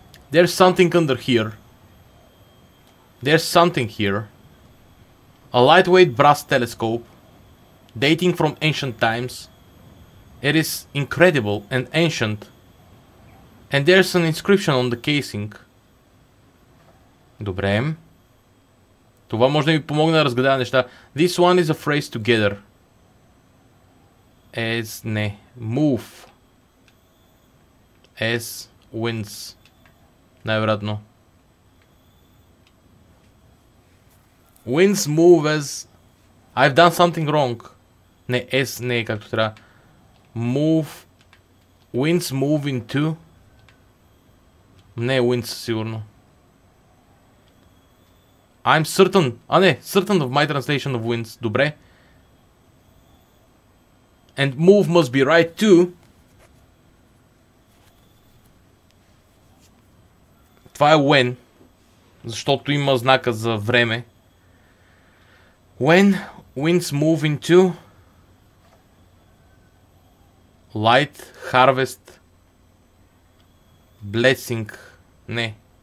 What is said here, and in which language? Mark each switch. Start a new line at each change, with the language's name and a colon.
English: There's something under here. There's something here. A lightweight brass telescope, dating from ancient times. It is incredible and ancient. And there's an inscription on the casing.
Bulgarian: Добре. Това може да ми помогне да разгадая неща.
English: This one is a phrase together. As
Bulgarian: не.
English: Move. As wins.
Bulgarian: Най-вероятно.
English: Winds move as... I've done something wrong.
Bulgarian: Не, as не е както трябва.
English: Move... Winds move into...
Bulgarian: Не е winds сигурно.
English: I'm certain...
Bulgarian: А не,
English: certain of my translation of winds.
Bulgarian: Добре.
English: And move must be right too.
Bulgarian: Това е when. Защото има знака за време.
English: When winds move into light, harvest, blessing.
Bulgarian: Не.